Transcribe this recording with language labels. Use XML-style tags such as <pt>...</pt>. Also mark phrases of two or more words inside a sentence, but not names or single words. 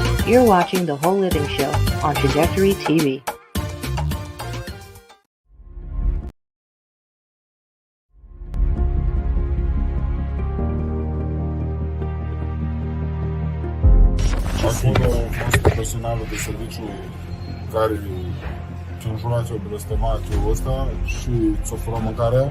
<en>You're watching The Whole Living Show on Trajectory TV.</en> <ro>Acolo fost profesionalul de serviciu care te înjura, te-o blestema, te-o ăsta și ți-o fura mâncarea.</ro>